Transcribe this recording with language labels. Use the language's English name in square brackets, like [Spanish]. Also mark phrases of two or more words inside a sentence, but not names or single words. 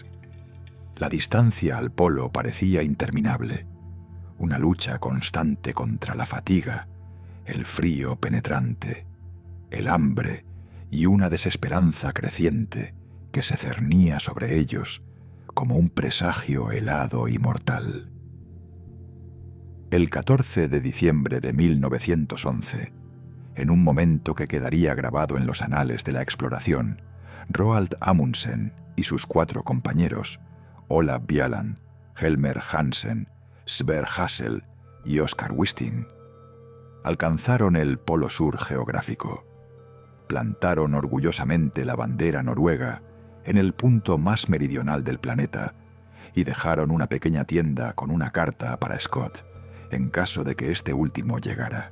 [Spanish] La distancia al polo parecía interminable, una lucha constante contra la fatiga, el frío penetrante, el hambre y una desesperanza creciente que se cernía sobre ellos como un presagio helado y mortal. El 14 de diciembre de 1911, en un momento que quedaría grabado en los anales de la exploración, Roald Amundsen y sus 4 compañeros, Olav Bjaaland, Helmer Hansen, Sverre Hassel y Oskar Wisting, alcanzaron el polo sur geográfico. Plantaron orgullosamente la bandera noruega en el punto más meridional del planeta y dejaron una pequeña tienda con una carta para Scott en caso de que este último llegara.